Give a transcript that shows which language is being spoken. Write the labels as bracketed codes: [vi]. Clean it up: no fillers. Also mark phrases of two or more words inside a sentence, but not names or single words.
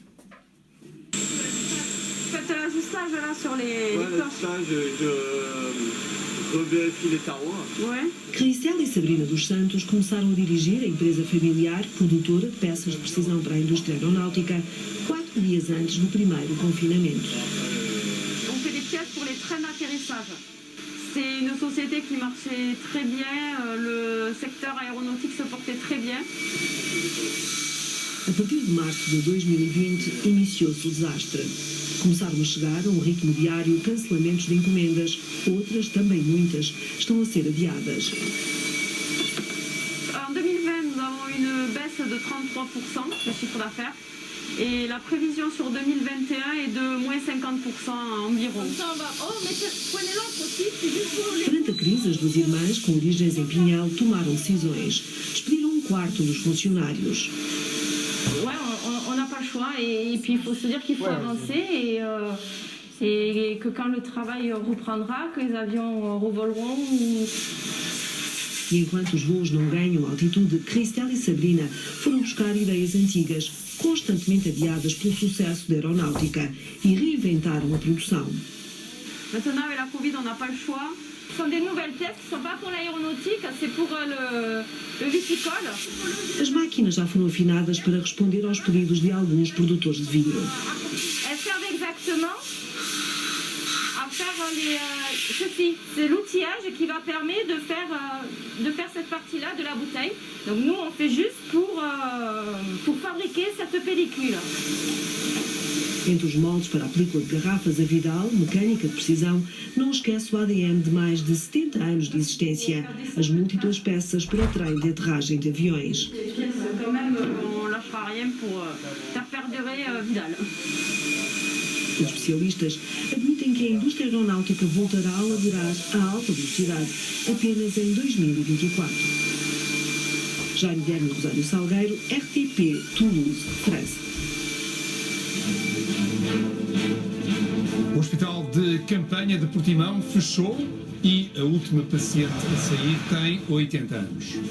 [pt] Cricel e Sabrina dos Santos começaram a dirigir a empresa familiar produtora de peças de precisão para a indústria aeronáutica 4 dias antes do primeiro confinamento. [fr] On fait des pièces pour les trains d'atterrissage. C'est une société qui marchait très bien, le secteur aéronautique se portait très bien. [pt] A partir de março de 2020 iniciou-se o desastre. Começaram a chegar a um ritmo diário cancelamentos de encomendas, outras, também muitas, estão a ser adiadas. [fr] En 2020, nous avons une baisse de 33% de chiffre d'affaires et la prévision sur 2021 est de moins 50% environ. [pt] Durante a crise, as duas irmãs, com origens em Pinhal, tomaram decisões. Despediram 1/4 dos funcionários. [fr] Ouais, on n'a pas le choix et puis il faut se dire qu'il faut avancer et que quand le travail reprendra, que les avions revoleront. [pt] E enquanto os voos não ganham altitude, Cristel e Sabrina foram buscar ideias antigas, constantemente adiadas pelo sucesso da aeronáutica, e reinventaram a produção. [fr] Maintenant, avec la Covid, on n'a pas le choix. Ce sont des nouvelles pièces qui ne sont pas pour l'aéronautique, c'est pour le viticole. [pt] As máquinas já foram afinadas para responder aos pedidos de alguns produtores de vinho. [fr] Elles servent exactement à faire ceci. C'est l'outillage qui va permettre de faire cette partie-là de la bouteille. Donc nous, on fait juste pour fabriquer cette pellicule. [pt] Entre os moldes para a película de garrafas, a Vidal, mecânica de precisão, não esquece o ADN de mais de 70 anos de existência, as múltiplas peças para o trem de aterragem de aviões. [fr] Quand même, on ne lâchera rien pour faire perdurer Vidal. [pt] Os especialistas admitem que a indústria aeronáutica voltará a laborar a alta velocidade apenas em 2024. Jaime Guilherme Rosário Salgueiro, RTP, Toulouse, França. O Hospital de Campanha de Portimão fechou e a última paciente a sair tem 80 anos.